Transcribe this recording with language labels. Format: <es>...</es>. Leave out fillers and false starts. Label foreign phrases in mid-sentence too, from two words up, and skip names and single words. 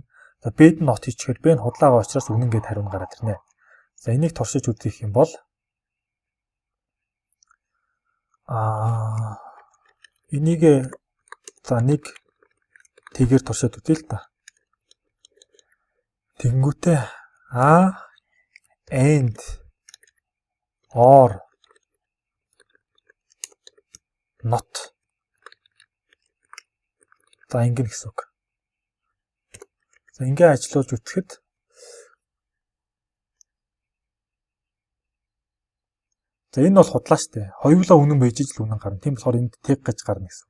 <mn>За Б'д нь not хийчихээр Б нь худлаа байгаа учраас үнэн гэд хариу гараад ирнэ. За энийг туршиж үзэх юм бол энийг за нэг тэгээр туршаад үзье л та. Тэнгүүтээ</mn> <en>A and or not.</en> <mn>За ингэн гэсэн үг. За ингээ ажиллуулж үтгэхэд за энэ бол худлаа штэ. Хоёулаа үнэн байж ижил үнэн гарна. Тийм болохоор энд тэг гэж гарна гэсэн үг.</mn>